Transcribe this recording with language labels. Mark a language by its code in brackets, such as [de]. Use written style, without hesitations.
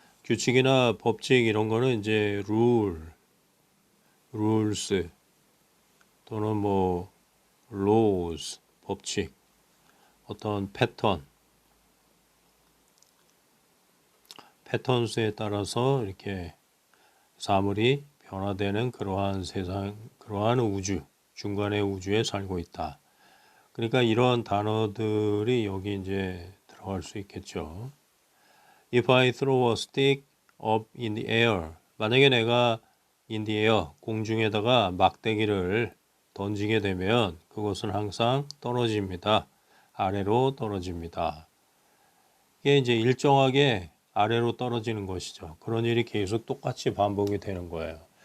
[ko] 규칙이나 법칙 이런 거는 이제 rules 또는 뭐 laws, 법칙, 어떤 패턴수에 따라서 이렇게 사물이 변화되는 그러한 세상, 그러한 우주, 중간의 우주에 살고 있다. 그러니까 이런 단어들이 여기 이제 들어갈 수 있겠죠. [en] If I throw a stick up in the air, [ko] 만약에 내가 [en] in the air, [ko] 공중에다가 막대기를 던지게 되면 그것은 항상 떨어집니다. 아래로 떨어집니다. 이게 이제 일정하게 아래로 떨어지는 것이죠. 그런 일이 계속 똑같이 반복이 되는 거예요.